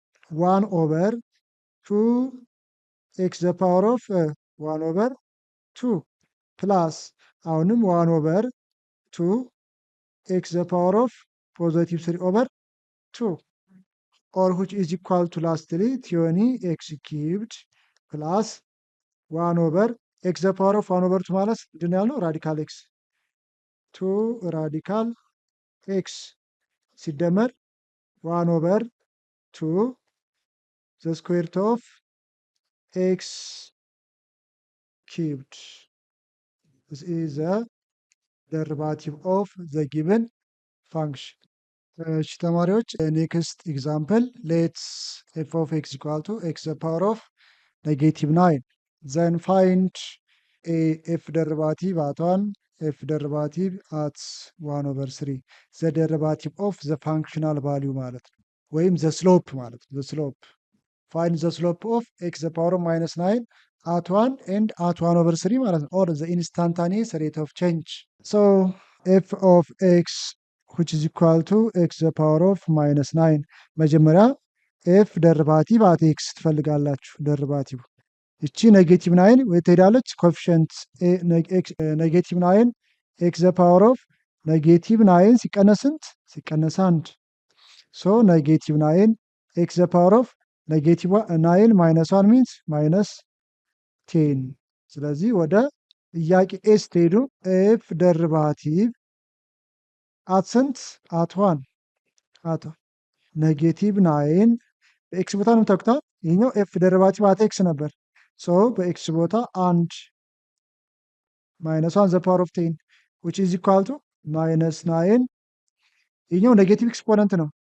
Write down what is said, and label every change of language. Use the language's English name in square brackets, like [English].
[English] 1 over 2 x the power of 1 over 2 plus አሁንም 1 over 2 x the power of positive 3 over 2 or which is equal to lastly 20x cubed plus 1 over x the power of 1 over 2 [Amharic] ማለት ምንድን ነው ያልነው ራዲካል ኤክስ [English] 2 ራዲካል ኤክስ ሲደመር 1 ኦቨር 2 ዘ ስኩዌር ሩት ኦፍ ኤክስ cubed. This is the derivative of the given function. [Amharic] እሺ ተማሪዎች [English] ኔክስት ኤግዛምፕል ሌትስ ኤፍ ኦፍ ኤክስ ኢኳል ቱ ኤክስ ዘ ፓወር ኦፍ ኔጌቲቭ 9 ዘን ፋይንድ ኤፍ ደሪቫቲቭ አት 1 ኤፍ ደሪቫቲቭ አት 1 ኦቨር 3 ዘ ደሪቫቲቭ ኦፍ ዘ ፋንክሽናል ቫሊዩ ማለት ነው፣ ወይም ዘ ስሎፕ ማለት ነው። ዘ ስሎፕ ፋይንድ ዘ ስሎፕ ኦፍ ኤክስ ዘ ፓወር ኦፍ ማይነስ 9 at 1 and at 1 over 3 ማለት ነው, or the instantaneous rate of change. So f of x which is equal to x the power of minus 9 [Amharic] መጀመሪያ f ደርባቲቭ at x ትፈልጋላችሁ። ደርባቲቭ እቺ ኔጌቲቭ 9 ወይ ትሄዳለች ኮኤፊሽንት ኔጌቲቭ 9 x the power of ኔጌቲቭ 9 ሲቀነስ ስንት? [English] ሲቀነስ 1 so ኔጌቲቭ 9 x the power of ኔጌቲቭ 9 minus 1 means minus 10 [Amharic] ስለዚህ ወደ ጥያቄ ኤስ ትሄዱ ኤፍ ደርባቲቭ አት ስንት? አት 1 አት ኔጌቲቭ 9 በኤክስ ቦታ ነው የምታውቁት። ይሄኛው ኤፍ ደርባቲቭ አት ኤክስ ነበር። ሶ በኤክስ ቦታ 1 ማይነስ 1 ዘ ፓወር ኦፍ 10 [English] which is equal to [Amharic] ማይነስ 9 ይሄኛው ኔጌቲቭ ኤክስፖነንት ነው።